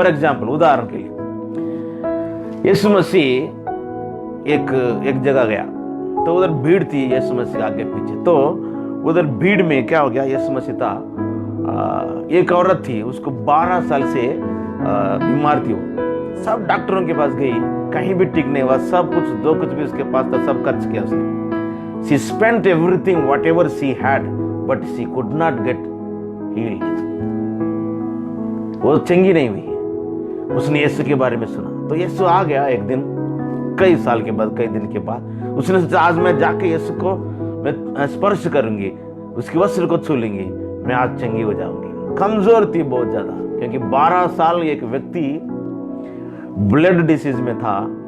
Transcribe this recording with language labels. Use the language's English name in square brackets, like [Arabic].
[English] for example, [Hindi] उदाहरण के लिए, यीशु मसीह एक जगह गया, तो उधर भीड़ थी यीशु मसीह आगे पीछे। तो उधर भीड़ में क्या हो गया, यीशु मसीह था, एक औरत थी, उसको 12 साल से बीमार थी। वो सब डॉक्टरों के पास गई, कहीं भी ठीक नहीं हुआ। सब कुछ जो कुछ भी उसके पास था सब खर्च किया उसने। [English] She spent everything whatever she had, but she could not get healed. [Hindi] वो चंगी नहीं हुई। उसने यीशु के बारे में सुना, तो यीशु आ गया एक दिन, कई साल के बाद, कई दिन के बाद। उसने सोचा आज मैं जाके यीशु को मैं स्पर्श करूंगी, उसके वस्त्र को छू लूंगी, मैं आज चंगी हो जाऊंगी। कमजोर थी बहुत ज्यादा, क्योंकि 12 साल एक व्यक्ति [English] blood disease [Hindi] में था।